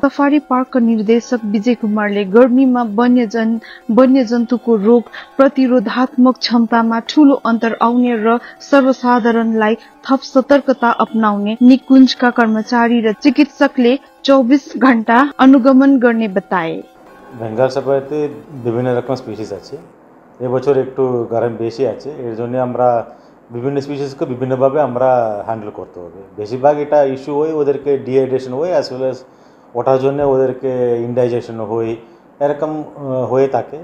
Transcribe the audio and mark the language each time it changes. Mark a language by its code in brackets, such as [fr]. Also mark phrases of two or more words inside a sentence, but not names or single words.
[ne] सफारी पार्कका निर्देशक विजय कुमारले गर्मीमा वन्यजन्तुको रोग प्रतिरोधात्मक क्षमतामा ठूलो अन्तर आउने र सर्वसाधारणलाई थप सतर्कता अपनाउने निकुञ्जका कर्मचारी र चिकित्सकले 24 घण्टा अनुगमन गर्ने बताए। [bn] বেঙ্গল সাফারিতে বিভিন্ন রকম স্পিসিস আছে। এবছর একটু গরম বেশি আছে, এর জন্য আমরা বিভিন্ন স্পিসিসকে বিভিন্নভাবে আমরা হ্যান্ডেল করতে হবে। বেশিরভাগ এটা ইস্যু হয় ওদেরকে ডিহাইড্রেশন হয়, [en] as well as [bn] ওঠার জন্য ওদেরকে ইনডাইজেশন হয়, এরকম হয়ে থাকে।